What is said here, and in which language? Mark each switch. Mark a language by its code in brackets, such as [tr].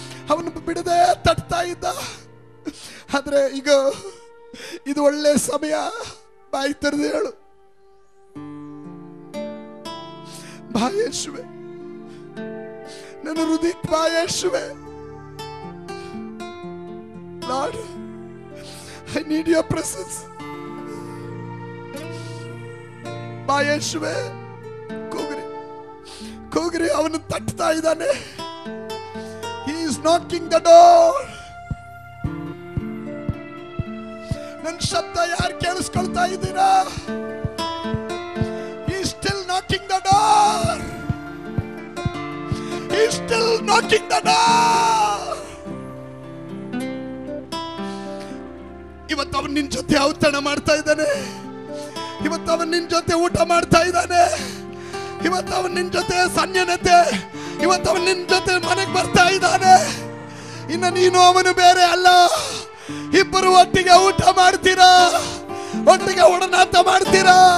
[kn] ಅವನು ಬಿಡದೆ ತಟ್ತಾ ಇದ್ದ. ಆದ್ರೆ ಈಗ ಇದು ಒಳ್ಳೆ ಸಮಯ. ಬಾಯಿ ತೆರೆದು ಹೇಳು, ಬಾ ಯೇಸುವೆ, ನನ್ನ ಹೃದಯಕ್ಕೆ ಬಾ ಯೇಸುವೆ. [en] Lord, I need your presence. [kn] ಬಾ ಯೇಸುವೆ. ಕೂಗ್ರಿ, ಅವನು ತಟ್ತಾ ಇದ್ದಾನೆ. [en] He is knocking the door. [kn] ನನ್ನ ಶಬ್ದ ಯಾರು ಕೇಳಿಸ್ಕೊಳ್ತಾ ಇದ್ದೀರಾ? [en] He is still knocking the door. He is still knocking the door. [kn] ಇವತ್ತು ಅವನು ನಿನ್ನ ಜೊತೆ ಔತಣ ಮಾಡ್ತಾ ಇದ್ದಾನೆ. ಇವತ್ತು ಅವನು ನಿನ್ನ ಜೊತೆ ಊಟ ಮಾಡ್ತಾ ಇದ್ದಾನೆ. ಇವತ್ತು ಅವನು ನಿನ್ನ ಜೊತೆ ಸನ್ನಿಹಿತೆ, ಇವತ್ತು ಅವನು ನಿನ್ನ ಜೊತೆ ಮನೆಗೆ ಬರ್ತಾ ಇದ್ದಾನೆ. ಇನ್ನು ನೀನು ಅವನು ಬೇರೆ ಅಲ್ಲ. ಇಬ್ಬರು ಒಟ್ಟಿಗೆ ಊಟ ಮಾಡ್ತೀರಾ, ಒಟ್ಟಿಗೆ ಒಡನಾಟ ಮಾಡ್ತೀರಾ.